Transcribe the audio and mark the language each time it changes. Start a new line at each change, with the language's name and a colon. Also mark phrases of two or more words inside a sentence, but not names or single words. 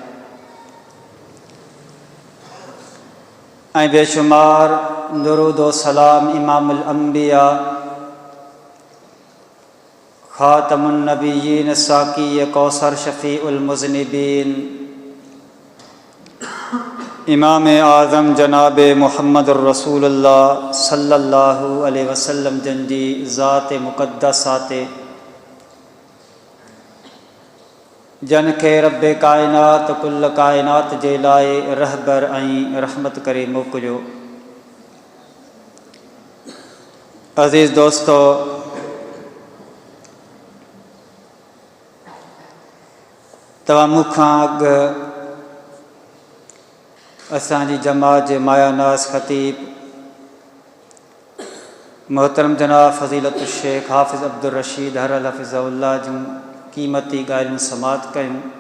Sindhi: ऐं बेशुमार दुरूद व सलाम इमामुल अंबिया ख़ातमुन नबिय्यीन साक़ी कौसर शफ़ीउल मुज़निबीन इमाम आज़म जनाब मुहम्मदुर रसूलुल्लाह
Arabic: صلى الله عليه وسلم
Sindhi: जन जी ज़ात मुक़द्दसात जन खे रब कायनात कुल कायनात जे लाइ रहबर ऐं रहमत करे मोकिलियो। अज़ीज़ दोस्तो, तव्हां मूंखां अॻु असांजी जमात जे मायानाज़ ख़तीब मोहतरम जनाब फ़ज़ीलतुल शेख हाफ़िज़ अब्दुर रशीद हरल हफ़िज़हुल्लाह जूं क़ीमती ॻाल्हियूं समात कयूं।